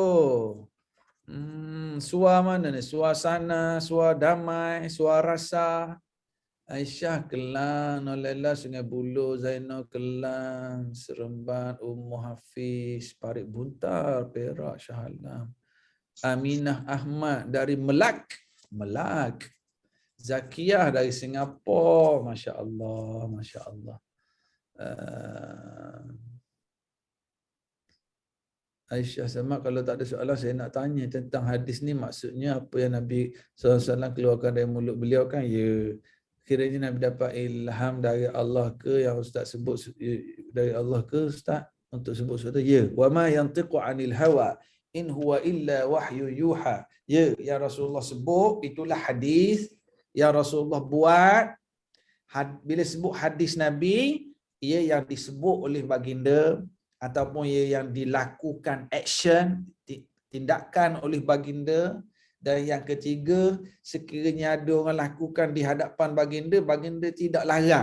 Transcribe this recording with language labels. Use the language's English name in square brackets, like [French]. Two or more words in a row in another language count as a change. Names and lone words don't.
[Malay] Suar mana ni? Suasana, suar damai, suar rasa. Aisyah Kelang, Nolela Sungai Buloh, Zainal Kelang, Seremban, Ummu Hafiz, Parit Buntar, Perak, Shah Alam. Aminah Ahmad dari Melak. Melak. Zakiyah dari Singapura. [Arabic] ما شاء الله، ما شاء الله. [Malay] Aisyah sama, kalau tak ada soalan saya nak tanya tentang hadis ni, maksudnya apa yang Nabi SAW keluarkan dari mulut beliau kan? Ya, kiranya Nabi dapat ilham dari Allah ke yang Ustaz sebut dari Allah ke Ustaz untuk sebut sesuatu? [Arabic] Ya, وما ينطق عن الهوى إن هو إلا وحي يوحى. [Malay] Ya, yang Rasulullah sebut itulah hadis yang Rasulullah buat. Bila sebut hadis Nabi, ia yang disebut oleh baginda ataupun ia yang dilakukan action, tindakan oleh baginda. Dan yang ketiga, sekiranya ada orang lakukan di hadapan baginda, baginda tidak larang.